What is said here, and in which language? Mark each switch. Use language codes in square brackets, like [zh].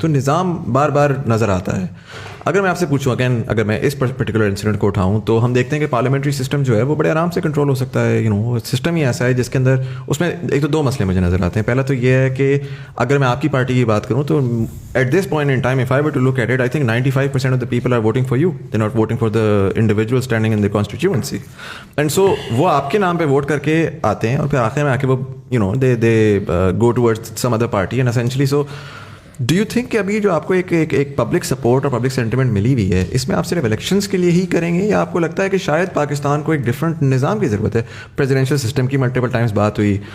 [ur] تو نظام بار بار نظر آتا ہے. اگر میں آپ سے پوچھوں اگین, اگر میں اس پرٹیکولر انسیڈنٹ کو اٹھاؤں تو ہم دیکھتے ہیں کہ پارلیمنٹری سسٹم جو ہے وہ بڑے آرام سے کنٹرول ہو سکتا ہے. سسٹم ہی ایسا ہے جس کے اندر, اس میں ایک تو 2 مسئلے مجھے نظر آتے ہیں. پہلا تو یہ ہے کہ اگر میں آپ کی پارٹی کی بات کروں تو [en] At this point in time, if I were to look at it, I think 95% of the people are voting for you. They're not voting for the individual standing in the constituency. And so [ur] وہ آپ کے نام پہ vote کر کے آتے ہیں, اور پھر آخر میں آ کے وہ [en] they go towards some other party and essentially so do you think [ur] کہ ابھی جو آپ کو ایک پبلک سپورٹ اور پبلک سینٹیمنٹ ملی ہوئی ہے, اس میں آپ صرف الیکشنز کے لیے ہی کریں گے, یا آپ کو لگتا ہے کہ شاید پاکستان کو ایک ڈفرینٹ نظام کی ضرورت ہے؟ پریزیڈینشیل سسٹم کی ملٹیپل ٹائمز بات ہوئی.